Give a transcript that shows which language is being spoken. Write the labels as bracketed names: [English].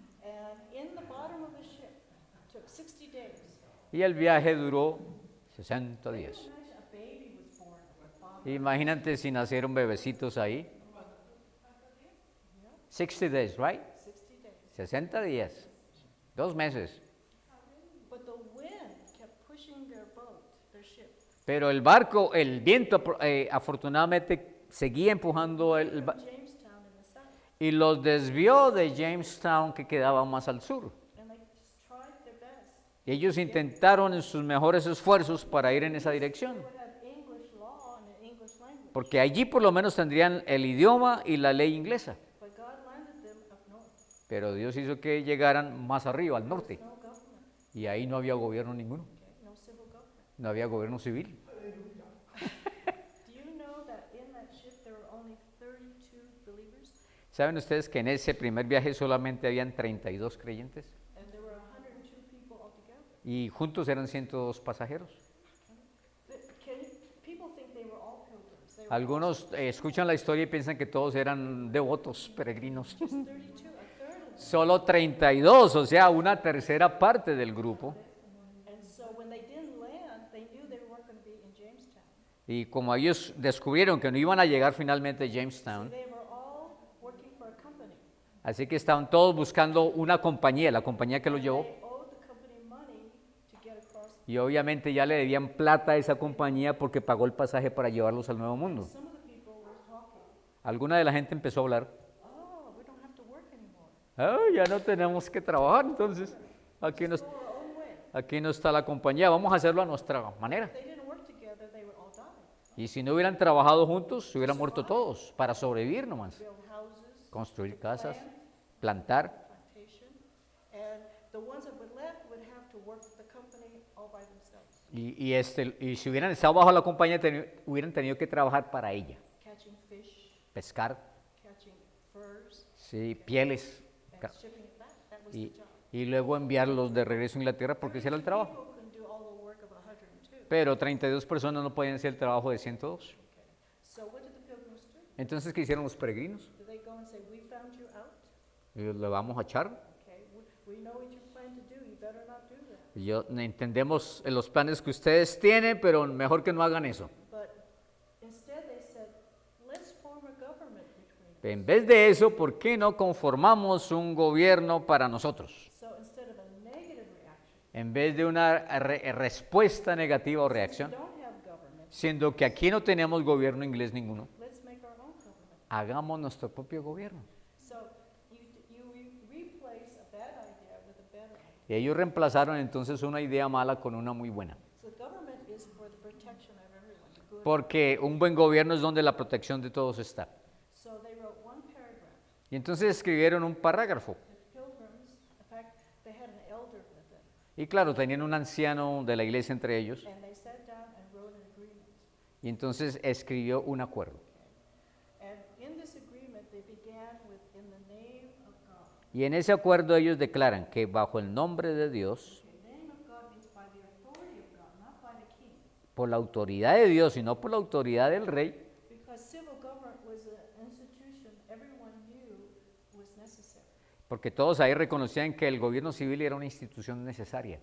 [English] And in the bottom of the ship, it took 60 days. [Spanish] Y el viaje duró 60 días. [English] Imagine a baby was born at the bottom. [Spanish] Imagínate si nacieron bebecitos ahí. [English] 60 days, right? 60 days. [Spanish] 60 días. 2 meses. [English] But the wind kept pushing their boat, their ship. [Spanish] Pero el barco, el viento afortunadamente seguía empujando [English] Jamestown in the south. [Spanish] y los desvió de Jamestown que quedaba más al sur. [English] And they just tried their best. [Spanish] Y ellos intentaron en sus mejores esfuerzos para ir en esa dirección. [English] They would have English law and an English language. [Spanish] Porque allí por lo menos tendrían el idioma y la ley inglesa. [English] But God landed them up north. [Spanish] Pero Dios hizo que llegaran más arriba, al norte. [English] No government, [Spanish] Y ahí no había gobierno ninguno. [English] okay? No civil government. [Spanish] No había gobierno civil. [English] Do you know that in that ship there were only 32 believers? [Spanish] ¿Saben ustedes que en ese primer viaje solamente habían 32 creyentes? [English] And there were 102 people altogether. [Spanish] Y juntos eran 102 pasajeros. [English] People think they were all pilgrims. They were [Spanish] Algunos escuchan la historia y piensan que todos eran devotos, peregrinos. [English] just 32, a third of them. [Spanish] Solo 32, o sea, una tercera parte del grupo. [English] And so when they didn't land, they knew they weren't going to be in Jamestown. [Spanish] Y como ellos descubrieron que no iban a llegar finalmente a Jamestown, [English] They were all working for a company. [Spanish] así que estaban todos buscando una compañía, la compañía que los llevó. [English] They owed the company money to get across. [Spanish] Y obviamente ya le debían plata a esa compañía porque pagó el pasaje para llevarlos al Nuevo Mundo. [English] Some of the people were talking. [Spanish] Alguna de la gente empezó a hablar, [English] Oh, we don't have to work anymore. [Spanish] ya no tenemos que trabajar entonces, aquí nos... [English] Go our own way. [Spanish] aquí no está la compañía, vamos a hacerlo a nuestra manera. [English] If they didn't work together, they would all die. [Spanish] Y si no hubieran trabajado juntos, se hubieran muerto todos para sobrevivir nomás. [English] Build houses, [Spanish] Construir casas, [English] plant, [Spanish] plantar. [English] plantation, and the ones that were left would have to work the company all by themselves, [Spanish] Y si hubieran estado bajo la compañía, hubieran tenido que trabajar para ella. [English] catching fish, [Spanish] Pescar, [English] catching furs, [Spanish] sí, pieles. [English] and shipping it back. That was the [Spanish] Y, [English] job. [Spanish] y luego enviarlos de regreso a Inglaterra porque ese era el trabajo. [English] People couldn't do all the work of 102. [Spanish] Pero 32 personas no podían hacer el trabajo de 102. [English] Okay. So what did the pilgrims do? [Spanish] Entonces, ¿qué hicieron los peregrinos? [English] Did they go and say, "We found you out"? [Spanish] Y le vamos a echar. [English] Okay, we know what you plan to do. You better not do that. [Spanish] Y entendemos los planes que ustedes tienen, pero mejor que no hagan eso. [English] But instead they said, "Let's form a government between us." [Spanish] En vez de eso, ¿por qué no conformamos un gobierno para nosotros? [English] So instead of a negative reaction, [Spanish] En vez de una respuesta negativa o [English] we [Spanish] reacción, [English] don't have government. [Spanish] siendo que aquí no tenemos gobierno inglés ninguno, [English] Let's make our own government. [Spanish] hagamos nuestro propio gobierno. [English] So replace a bad idea with a better idea. [Spanish] Y ellos reemplazaron entonces una idea mala con una muy buena. [English] So government is for the protection of everyone, the good. [Spanish] Porque un buen gobierno es donde la protección de todos está. [English] So they wrote one paragraph. [Spanish] Y entonces escribieron un parágrafo. [English] The pilgrims, in fact, they had an elder with them, [Spanish] Y claro, tenían un anciano de la iglesia entre ellos. [English] and they sat down and wrote an agreement. [Spanish] Y entonces escribió un acuerdo. [English] And in this agreement, they began with, "In the name of God." [Spanish] Y en ese acuerdo ellos declaran que bajo el nombre de Dios, [English] The name of God means by the authority of God, not by the king. [Spanish] por la autoridad de Dios y no por la autoridad del rey, [English] Because civil government was an institution everyone knew was necessary [Spanish] porque todos ahí reconocían que el gobierno civil era una institución necesaria